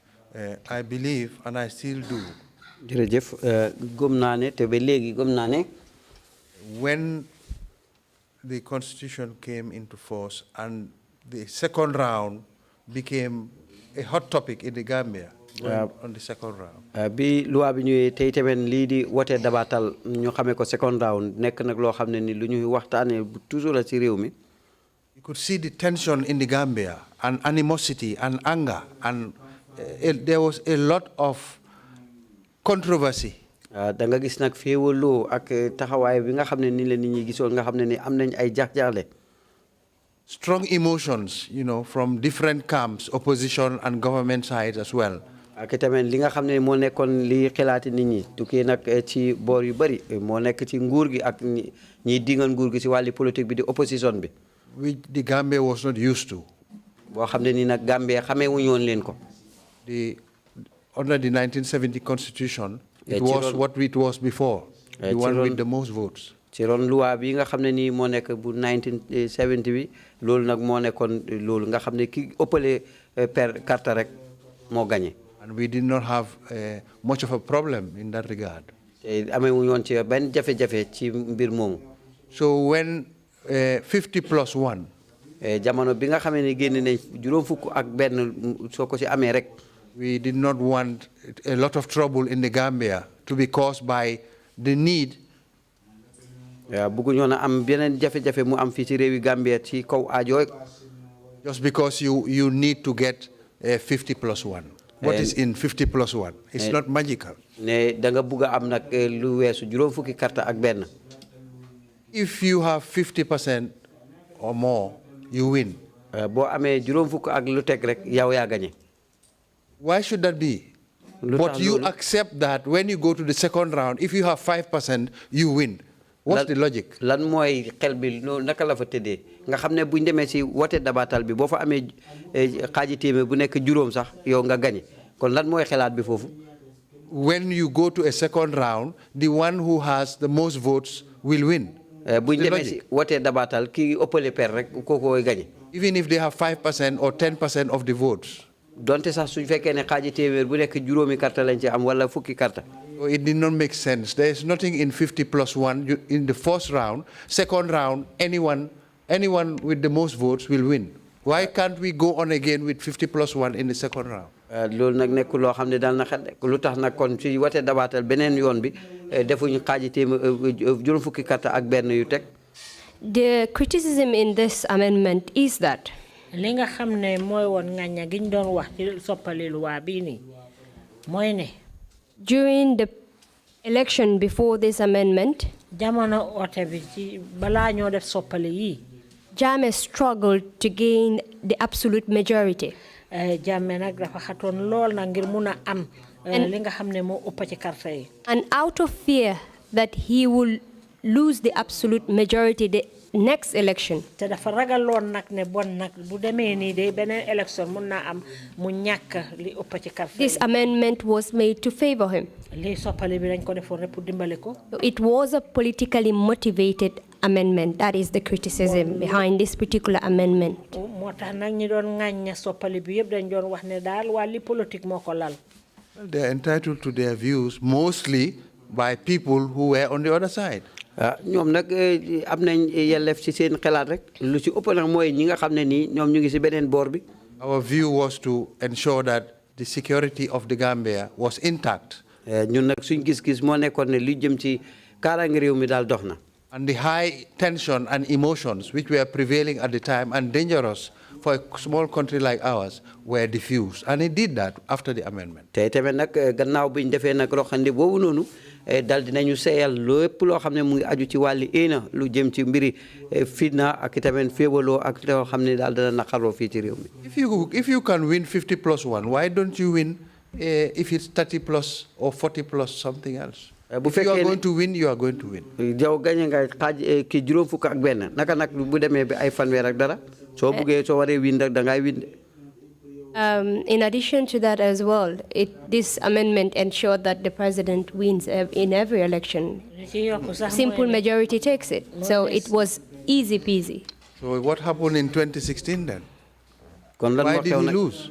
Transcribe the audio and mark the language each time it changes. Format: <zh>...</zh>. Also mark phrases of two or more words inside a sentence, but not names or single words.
<en>I believe, and I still do, when the Constitution came into force and the second round became a hot topic in the Gambia, on the second round.</en> <wo>Bi loi bi ñëwé tay tamen li di woté dabatal ñu xamé ko</wo> <en>second round</en> <wo>nek nak lo xamné ni lu ñuy waxtané toujours la ci réew mi.</wo> <en>could see the tension in the Gambia and animosity and anger, and there was a lot of controversy.</en> <wo>Da nga gis nak féewaloo ak taxawaay bi nga xam ne ni la nit ñi gisoon nga xam ne ni am nañ ay jax-jaxle.</wo> <en>Strong emotions, from different camps, opposition and government sides as well.</en> <wo>Ak tamit li nga xam ne moo nekkoon li xalaati nit ñi tukkee nag ci boor yu bëri moo nekk ci nguur gi ak ñiy dingal nguur gi ci wàlli politique bi di opposition bi.</wo> <en>Which the Gambia was not used to.</en> <wo>boo xam ne ni nag Gambia xamee wuñu woon leen ko.</wo> <en>Under the 1970 constitution, it was what it was before, the one with the most votes.</en> <wo>ci ron loi bi nga xam ne nii moo nekk bu 1970 bi loolu nag moo nekkoon loolu nga xam ne ki ëppale per carte rek moo gagné.</wo> <en>And we did not have much of a problem in that regard.</en> <wo>te amee wuñu woon ci benn jafe-jafe ci mbir moomu.</wo> <en>So when 50 plus 1.</en> <wo>jamono bi nga xamee ne génn nañ juróom fukk ak benn soo ko ci amee rek.</wo> <en>We did not want a lot of trouble in the Gambia to be caused by the need.</en> <wo>bëgguñu woon a am beneen jafe-jafe mu am fii ci réewi Gambia ci kaw aajo.</wo> <en>Just because you need to get 50 plus 1. What is in 50 plus 1? It's not magical.</en> <wo>ne da nga bugg a am nag lu weesu juróom fukki carte ak benn.</wo> <en>If you have 50% or more, you win.</en> <wo>boo amee juróom fukk ak lu teg rek yow yaa gagné.</wo> <en>Why should that be? But you accept that when you go to the second round, if you have 5%, you win. What's the logic?</en> <wo>lan mooy xel bi naka la fa tëddee nga xam ne buñ demee si wote dabatal bi boo fa amee xaaji téeméer bu nekk juróom sax yow nga gagné kon lan mooy xelaat bi foofu.</wo> <en>When you go to a second round, the one who has the most votes will win.</en> <wo>buñ demee si wote dabatal ki ëppale per rek kookooy gagné.</wo> <en>Even if they have 5% or 10% of the votes.</en> <wo>donte sax suñ fekkee ne xaaji téeméer bu nekk juróomi carte lañ ci am wala fukki carte.</wo> <en>It did not make sense. There is nothing in 50 plus 1 in the first round. Second round, anyone with the most votes will win. Why can't we go on again with 50 plus 1 in the second round?</en> <wo>loolu nag nekk loo xam ne daal na xel lu tax nag kon ci wote dabaatal beneen yoon bi defuñu xaaji téeméer juróom fukki carte ak benn yu teg.</wo> <en>The criticism in this amendment is that</en> <wo>li nga xam ne mooy woon ngaña giñ doon wax ci soppali loi bii nii mooy ne</wo> <en>during the election before this amendment,</en> <wo>jamono ote bi ci balaa ñoo def soppali yi</wo> <en>Jammeh struggled to gain the absolute majority.</en> <wo>Jammeh nag dafa xatoon lool na ngir mun a am li nga xam ne moo ëpp ci carte yi.</wo> <en>And out of fear that he will lose the absolute majority the next election,</en> <wo>te dafa ragaloon nag ne bon nag bu demee nii de beneen election mun naa am mu ñàkk li ëpp ci carte yi.</wo> <en>this amendment was made to favor him.</en> <wo>li soppali bi dañ ko defoon rek pour dimbale ko.</wo> <en>So it was a politically motivated amendment. That is the criticism behind this particular amendment.</en> <wo>moo tax nag ñi doon ŋàñña soppali bi yëpp dañ doon wax ne daal wàlli politique moo ko lal.</wo> <en>They are entitled to their views mostly by people who were on the other side.</en> <wo>ñoom nag am nañ yelleef ci seen xalaat rek lu ci ëpp nag mooy ñi nga xam ne nii ñoom ñu ngi ci beneen boor bi.</wo> <en>Our view was to ensure that the security of the Gambia was intact.</en> <wo>ñun nag suñ gis-gis moo nekkoon ne li jëm ci kaaraange réew mi daal dox na.</wo> <en>And the high tension and emotions which were prevailing at the time and dangerous for a small country like ours were diffused. And it did that after the amendment.</en> <wo>te tamit nag gannaaw biñ defee nag roxandi boobu noonu dal dinañu seeyal lépp loo xam ne mu ngi aju ci wàlli éena lu jëm ci mbiri fitna ak tamit féewaloo ak loo xam ne daal dana naqaroo fii ci réew mi.</wo> <en>If you can win 50 plus 1, why don't you win if it's 30 plus or 40 plus something else? If you are going to win, you are going to win.</en> <wo>yow gañe nga xaaj ki juróom fukk ak benn naka nag bu demee bi ay fanweer ak dara soo buggee soo waree win rek da ngay win.</wo> <en>In addition to that as well, this amendment ensured that the president wins in every election. Simple majority takes it. So it was easy peasy. So what happened in 2016 then? Why did he lose?</en>